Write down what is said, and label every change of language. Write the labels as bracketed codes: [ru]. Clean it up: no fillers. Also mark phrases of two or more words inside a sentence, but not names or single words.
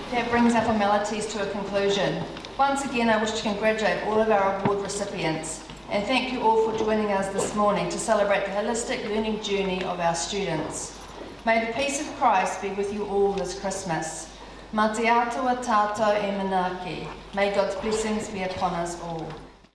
[en] brings our formalities to a conclusion. Once again, I wish to congratulate all of our award recipients and thank you all for joining us this morning to celebrate the holistic learning journey of our students. May the peace of Christ be with you all this Christmas. [mi] Mā te atua tātou e manaaki. [en] May God's blessings be upon us all.